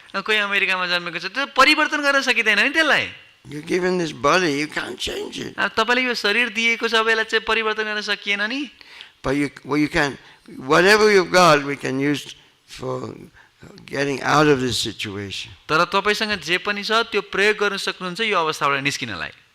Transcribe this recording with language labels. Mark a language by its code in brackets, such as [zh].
[ne] कोही अमेरिकामा जन्मेको छ, त्यो परिवर्तन गर्न सकिदैन नि त्यसलाई। [en] You're given this body. You can't change it. [ne] तपाईले यो शरीर दिएको सबैलाई चाहिँ परिवर्तन गर्न सकिएन नि। [en] But you can. Whatever you've got, we can use for getting out of this situation. [ne] तर तपाईसँग जे पनि छ त्यो प्रयोग गर्न सक्नुहुन्छ यो अवस्थाबाट निस्किनलाई।